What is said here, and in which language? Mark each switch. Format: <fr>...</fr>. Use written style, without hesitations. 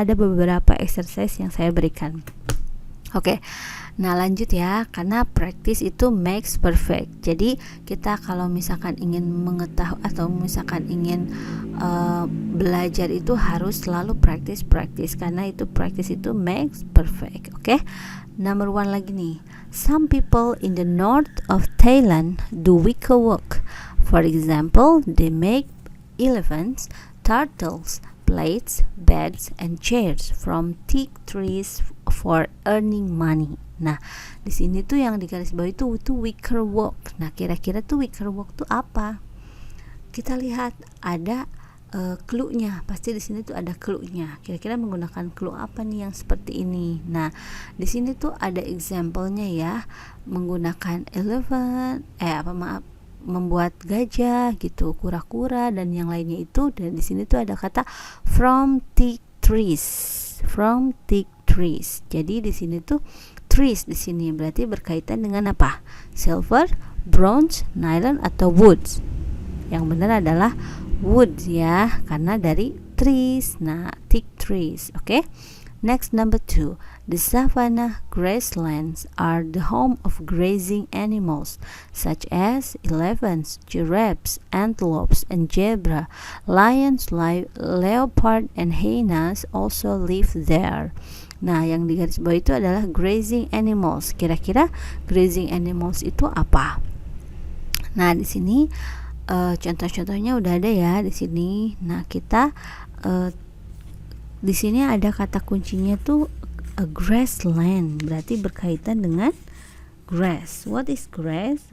<id>Ada beberapa exercise yang saya berikan. Oke, nah lanjut ya, karena</id> <en>practice itu makes perfect.</en> <id>Jadi kita kalau misalkan ingin mengetahui atau misalkan ingin belajar itu harus selalu practice, karena itu</id> <en>practice itu makes perfect.</en> <id>Oke, number 1 lagi nih.</id> <en>Some people in the north of Thailand do wicker work. For example, they make elephants, turtles, plates, beds, and chairs from teak trees for earning money.</en> <id>Nah, di sini tuh yang digarisbawahi itu wicker work. Nah, kira-kira tuh wicker work tuh apa? Kita lihat ada clue-nya. Pasti di sini tuh ada clue-nya. Kira-kira menggunakan clue apa nih yang seperti ini? Nah, di sini tuh ada example-nya ya. Menggunakan elephant, membuat gajah gitu, kura-kura dan yang lainnya itu. Dan di sini tuh ada kata from teak trees. Jadi di sini tuh trees di sini berarti berkaitan dengan apa?</id> <en>Silver, bronze, nylon</en> <id>atau</id> <en>woods.</en> <id>Yang benar adalah woods ya, karena dari trees. Nah, teak trees. Oke. Next, number 2.</id> <en>The savanna grasslands are the home of grazing animals such as elephants, giraffes, antelopes, and zebra. Lions, leopard, and hyenas also live there.</en> <id>Nah, yang digarisbawahi itu adalah grazing animals. Kira-kira grazing animals itu apa? Nah, di sini contoh-contohnya udah ada ya di sini. Nah, kita di sini ada kata kuncinya tuh a grassland, berarti berkaitan dengan grass.</id> <en>What is grass?</en>